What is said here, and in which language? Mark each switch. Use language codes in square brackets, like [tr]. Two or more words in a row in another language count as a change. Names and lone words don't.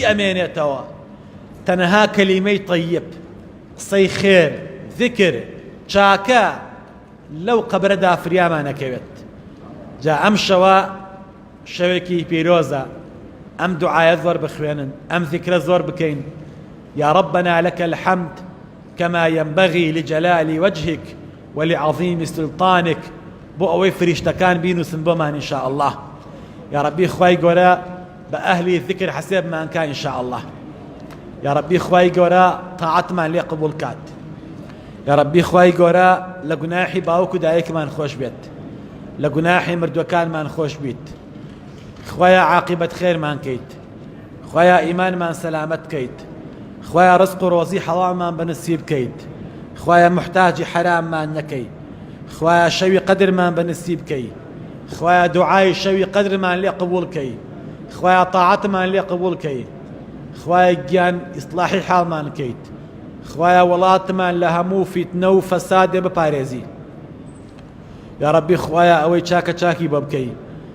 [ckb] ئەمێنێتەوە تەنەها کەلیمەی طەیب قسەی خێر ذکر چاکە لەو قەبرەدا فریامانەکەوێت جا ئەم شەوە شەوێکی پیرۆزە ئەم دوعایە زۆر بخوێنن ئەم ذیکرە زۆر بکەین [ar] يا ربنا لك الحمد كما ينبغي لجلال وجهك ولعظيم [ckb] سلطانك بۆ ئەوەی فریشتەکان بینووسن بۆمان [ar] إن شاء الله يا ربي [ckb] خوای گەورە بە ئەهلی ذکر حەسێبمان کە [ar] إن شاء الله يا ربي [ckb] خوای گەورە تاعەتمان لێ قبول کات [ar] يا ربي [ckb] خوای گەورە لە گوناحی باوک و دایکمان خۆش بێت لە گوناحی مردوەکانمان خۆش بیت خوایا عاقبەت خێرمان کەیت خوایا ئیمانمان سەلامەت کەیت خوایا ڕزق و ڕۆزی حەڵالمان بەنسیب کەیت خوایا محتاجی حراممان نەکەی خوایا شەوی قەدرمان بەنسیب کەی خوایا دوعای شەوی قەدرمان لێ قبول کەی خوایا تاعەتمان لێ قبول کەی خوایا گیان ئیسلاحی حاڵمان کەیت خوایا وڵاتمان لە هەموو فیتنە و فەسادێ بپارێزی [ar] یا ربی [ckb] خوایا ئەوەی چاکە چاکی بۆ بکەی